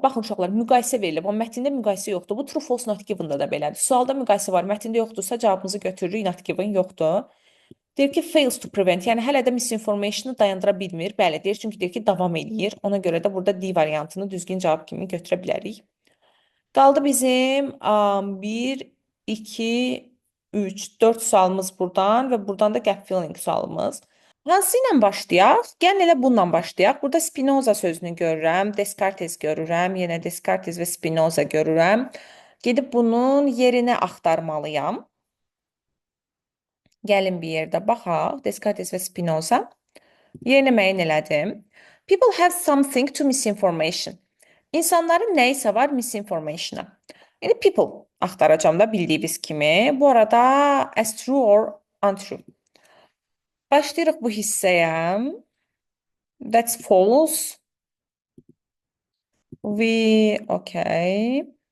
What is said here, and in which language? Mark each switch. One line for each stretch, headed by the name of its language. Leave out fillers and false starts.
Azerbaijani: Baxın uşaqlar, müqayisə verilib. Amma mətndə müqayisə yoxdur. Bu true false not given-da da belədir. Sualda müqayisə var, mətndə yoxdursa cavabımızı götürürük, not given yoxdur. Deyir ki,
English: fails to prevent,
Azerbaijani: yəni hələ də misinformationu dayandıra bilmir. Bəli, deyir, çünki deyir ki, davam eləyir. Ona görə də burada D variantını düzgün cavab kimi götürə bilərik. Qaldı bizim 1, 2, 3, 4 sualımız buradan və buradan da gap filling sualımız. Hansı ilə başlayaq? Gəlin elə bununla başlayaq. Burada Spinoza sözünü görürəm, Descartes görürəm, yenə Descartes və Spinoza görürəm. Gedib bunun yerini axtarmalıyam. Gəlin bir yerdə baxaq. Descartes və Spinoza. Yerini müəyyən elədim.
English: People have something to misinformation.
Azerbaijani: İnsanların nəyisə var misinformationa. Yəni people axtaracam da bildiyiniz kimi. Bu arada
English: as true or untrue.
Azerbaijani: Başlayırıq bu hissəyə.
English: That's false. Okay.